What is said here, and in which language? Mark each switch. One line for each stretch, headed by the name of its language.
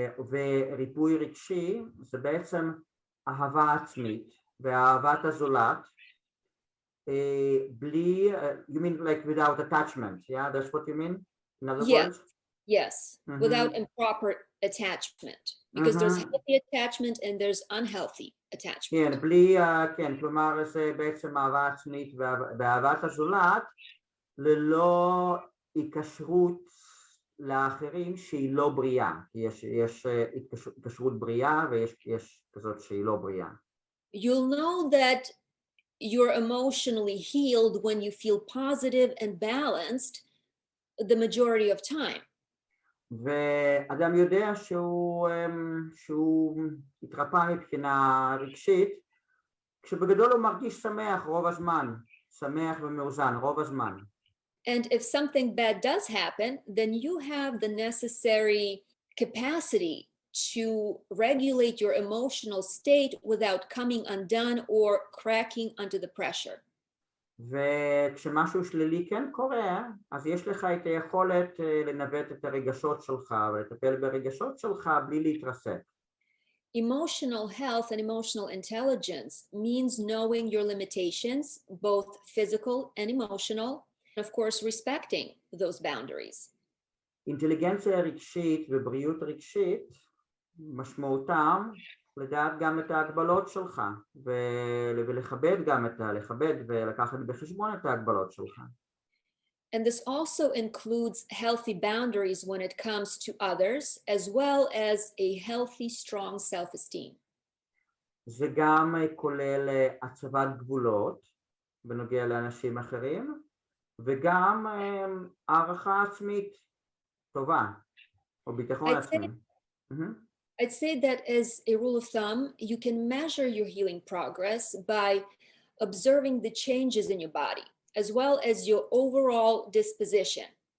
Hebrew: וריפוי רגשי זה בעצם אהבה עצמית ואהבת הזולת בלי,
English: you mean like without attachment, yeah, that's what you mean, in other Yes, words? yes, without improper attachment, because there's healthy attachment and there's unhealthy attachment.
Hebrew: כן, בלי, כן, כלומר זה בעצם אהבה עצמית ואהבת הזולת, ללא היקשרות לאחרים שהיא לא בריאה. יש היקשרות בריאה ויש כזאת שהיא לא בריאה.
English: You'll know that you're emotionally healed when you feel positive and balanced the majority of time.
Hebrew: ואדם יודע שהוא התרפא מבחינה רגשית, כשבגדול הוא מרגיש שמח רוב הזמן, שמח ומאוזן רוב הזמן.
English: And if something bad does happen, then you have the necessary capacity to regulate your emotional state without coming undone or cracking under the pressure.
Hebrew: וכשמשהו שלילי כן קורה, אז יש לך את היכולת לנווט את הרגשות שלך ולטפל ברגשות שלך בלי להתרסק.
English: Emotional health and emotional intelligence means knowing your limitations, both physical and emotional, and of course respecting those boundaries.
Hebrew: אינטליגנציה רגשית ובריאות רגשית משמעותם לדעת גם את ההגבלות שלך ולכבד גם לכבד ולקחת בחשבון את ההגבלות שלך.
English: And this also includes healthy boundaries when it comes to others, as well as a healthy, strong self-esteem.
Hebrew: זה גם כולל הצבת גבולות בנוגע לאנשים אחרים, וגם הערכה עצמית טובה, או ביטחון עצמי.
English: I'd say that as a rule of thumb, you can measure your healing progress by observing the changes in your body, as well as your overall disposition.